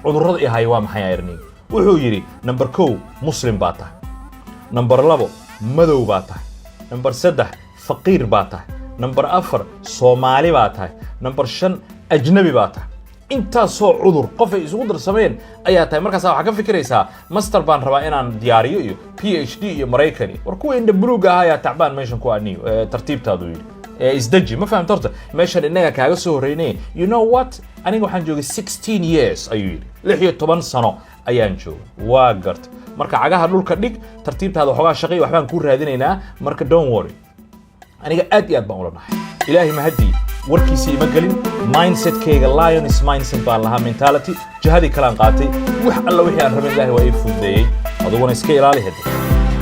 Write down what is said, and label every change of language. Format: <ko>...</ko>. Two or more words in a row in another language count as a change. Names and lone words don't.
<so>cudurrada iyo hay waa maxay ayarniin? wuxuu yiri number 1 muslim baa tahay, number 2 madow baa tahay, number 3 faqiir baa tahay, number 4 Soomaali baa tahay, number 5 ajnabi baa tahay. intaasoo cudur qof ay isugu darsameen ayaa tahay. markaas waxaa ka fikiraysaa master baan rabaa inaan diyaariyo iyo PhD iyo Mareykan. war kuwa indha buluuga ah ayaa tacbaan meeshan ku aniyo tartiibtaadu yiri isdaji ma fahamta horta meeshan inaga kaaga soo horeynay.</so> <en>you know what</en> <so>aniga waxaan joogay 16 years ayuu yiri. 16 sano ayaan joogay. waa gart marka cagaha dhulka dhig tartiibtaada waxoogaa shaqay waxbaan ku raadinaynaa marka</so> <en>don't worry.</en> <so>aniga aad iyo aad baan ula nahay. ilaahi ma hadii warkiisii ima gelin. mindset-kayga</so> <en>lion's mindset</en> <so>baan lahaa mentality jihadii kalaan qaatay wax alla wixii aan rabay ilaahi waa ii fududeeyay. aduguna iska ilaali hadda.</so>